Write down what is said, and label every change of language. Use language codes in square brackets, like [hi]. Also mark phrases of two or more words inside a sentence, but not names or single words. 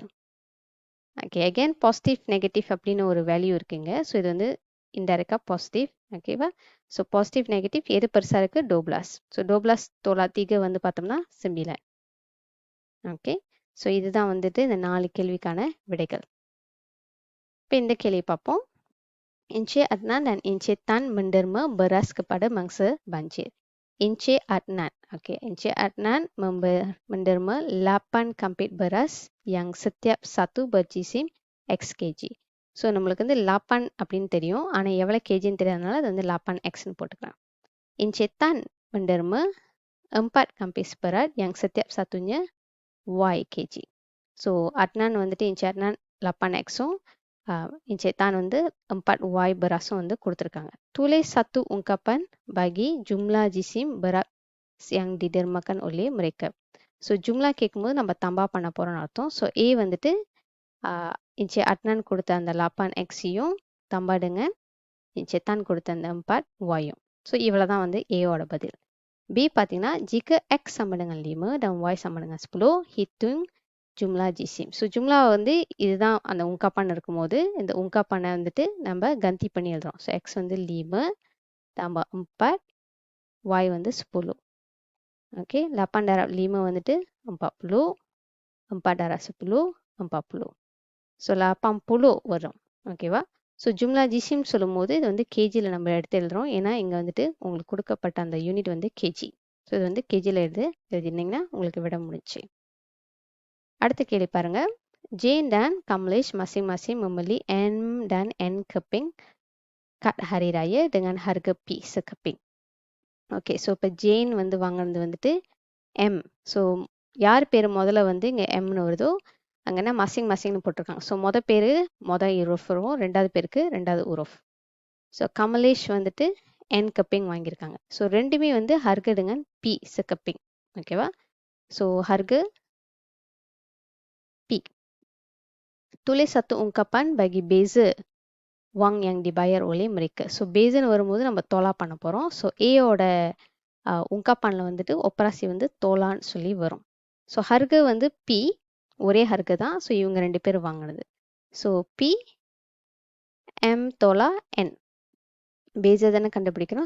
[ta] ஓகே, அகெயின் பாசிட்டிவ் நெகட்டிவ் அப்படின்னு ஒரு வேல்யூ இருக்குங்க. ஸோ இது வந்து இன்டைரக்டாக பாசிட்டிவ். ஓகேவா? ஸோ பாசிட்டிவ் நெகட்டிவ் எது பெருசாக இருக்குது? 12. ஸோ 12 tolak 3 வந்து பார்த்தோம்னா 9. ஓகே, ஸோ இதுதான் வந்துட்டு இந்த 4 கேள்விக்கான விடைகள். இப்போ இந்த கேள்வி பார்ப்போம். [ms] Encik Adnan dan Encik Tan menderma beras kepada mangsa banjir. Encik Adnan. Okey, Encik Adnan menderma 8 kampit beras yang setiap satu berjisim X kg. [ta] ஸோ நம்மளுக்கு வந்து 8 அப்படின்னு தெரியும். ஆனால் எவ்வளோ கேஜின்னு தெரியாதனால அது வந்து 8Xன்னு போட்டுக்கலாம். [ms] Encik Tan menderma 4 kampit beras yang setiap satunya Y kg. [ta] ஸோ Adnan வந்துட்டு Encik Adnan 8Xம் Encik Tan வந்து 4Y berasum வந்து கொடுத்துருக்காங்க. [ms] Tulis satu ungkapan bagi jumlah jisim beras yang didermakan oleh mereka. [ta] ஸோ ஜும்லா கேட்கும்போது நம்ம தம்பா பண்ண போகிறோம்னு அர்த்தம். ஸோ ஏ வந்துட்டு Encik Adnan கொடுத்த அந்த 8Xையும் [ms] tambah dengan Encik Tan [ta] கொடுத்த அந்த 4Yயும். ஸோ இவ்வளோ தான் வந்து ஏயோட பதில். பி பார்த்தீங்கன்னா [ms] jika X sama dengan 5 dan Y sama dengan 10, hitung jumlah jisim. [ta] ஸோ ஜும்லா வந்து இதுதான் அந்த உங்காப்பான் இருக்கும்போது இந்த உங்காப்பானை வந்துட்டு நம்ம கந்தி பண்ணி எழுதுறோம். ஸோ எக்ஸ் வந்து 5 tambah 4, Y வந்து 10. ஓகே, 8 darab 5 வந்துட்டு 40, 4 darab 10, 40. ஸோ 80 வரும். ஓகேவா? ஸோ [ms] jumlah jisim [ta] சொல்லும் போது இது வந்து கேஜியில் நம்ம எடுத்து எழுதுறோம். ஏன்னா இங்கே வந்துட்டு உங்களுக்கு கொடுக்கப்பட்ட அந்த யூனிட் வந்து கேஜி. ஸோ இது வந்து கேஜியில் எழுதினீங்கன்னா உங்களுக்கு விட முடிச்சு. அடுத்த கேள்வி பாருங்க. [ms] Jane dan Kamlesh masing-masing membeli M dan N keping kad hari raya dengan harga P sekeping. [ta] ஓகே, ஸோ இப்போ ஜேன் வந்து வாங்கினது வந்துட்டு M. ஸோ யார் பேர் முதல்ல வந்து இங்கே Mன்னு வருதோ அங்கன்னா மசிங்னு போட்டிருக்காங்க. ஸோ பேர் உருஃப் வரும், ரெண்டாவது பேருக்கு ரெண்டாவது உருஃப். ஸோ கமலேஷ் வந்துட்டு N கப்பிங் வாங்கியிருக்காங்க. ஸோ ரெண்டுமே வந்து [ms] harga dengan P sekeping. [ta] ஓகேவா? ஸோ ஹர்க P. [ms] Tulis satu ungkapan bagi beza wang yang dibayar oleh mereka. [ta] ஸோ பேஸ்ன்னு வரும்போது நம்ம தோலா பண்ண போகிறோம். ஸோ ஏயோட உங்காப்பானில் வந்துட்டு ஒப்பராசி வந்து தோலான்னு சொல்லி வரும். ஸோ ஹர்க வந்து பி, ஒரே ஹர்க தான். ஸோ இவங்க ரெண்டு பேரும் வாங்கினது. ஸோ பி எம் தோலா என் பேஸை தானே கண்டுபிடிக்கணும்.